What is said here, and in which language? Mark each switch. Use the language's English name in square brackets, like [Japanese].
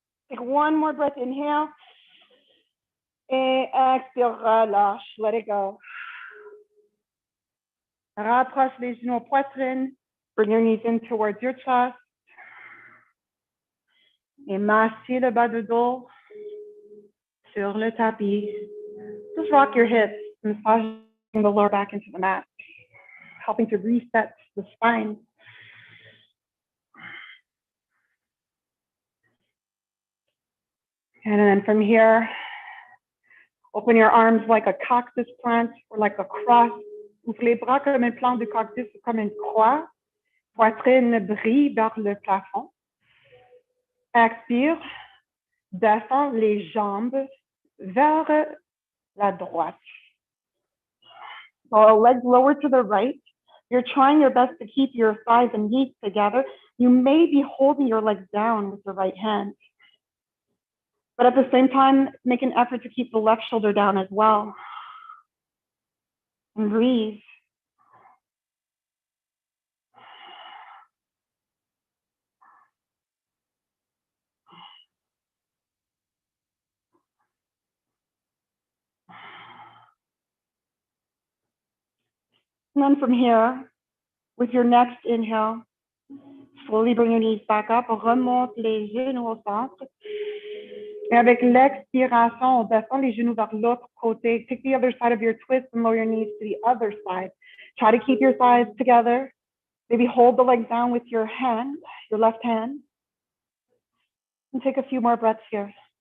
[English] Take one more breath, inhale. [French] Et expire, relâche, [English] let it go. [French] Rapproche les genoux aux poitrines. [English] Bring your knees in towards your chest. [French] Et massez le bas de dos sur le tapis. [English] Just rock your hips, massaging the lower back into the mat, helping to reset the spine. And then from here, open your arms like a cactus plant or like a cross. [French] Ouvre les bras comme une plante de cactus ou comme une croix. Poitrine brille vers le plafond. Expire. Descends les jambes vers la droite. [English] So legs lower to the right. You're trying your best to keep your thighs and knees together. You may be holding your legs down with the right hand. But at the same time, make an effort to keep the left shoulder down as well. And breathe. And then from here, with your next inhale, slowly bring your knees back up, [French] remonte les genoux au centre. Et avec l'expiration, on descend les genoux vers l'autre côté. [English] Take the other side of your twist and lower your knees to the other side. Try to keep your thighs together. Maybe hold the legs down with your hand, your left hand. And take a few more breaths here.